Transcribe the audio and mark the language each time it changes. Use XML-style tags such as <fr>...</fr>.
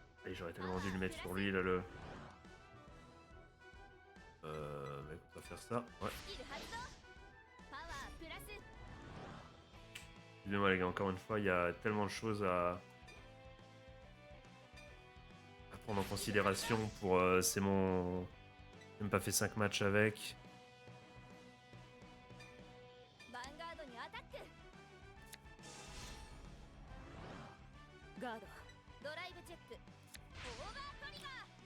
<fr>Et j'aurais tellement dû le mettre sur lui là le. Mais on va faire ça. Ouais.</fr> <ja>スキル発動パワープラス</ja> <fr>Excusez-moi les gars, encore une fois, il y a tellement de choses à prendre en considération pour. C'est mon. J'ai même pas fait 5 matchs avec.</fr> <ja>ヴァンガードにアタックガードドライブチェックオーバートリガー</ja>